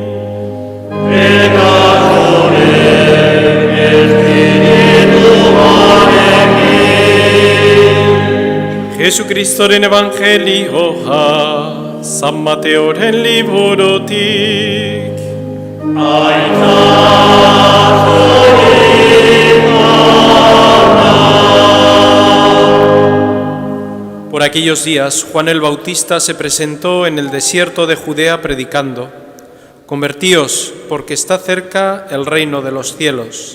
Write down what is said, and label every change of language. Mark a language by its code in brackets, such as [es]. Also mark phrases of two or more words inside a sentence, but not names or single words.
[eu] eta zure espirituarekin. Jesukristoren evangelioa San Mateoren liburutik. [es] Por aquellos días, Juan el Bautista se presentó en el desierto de Judea predicando: «Convertíos, porque está cerca el reino de los cielos».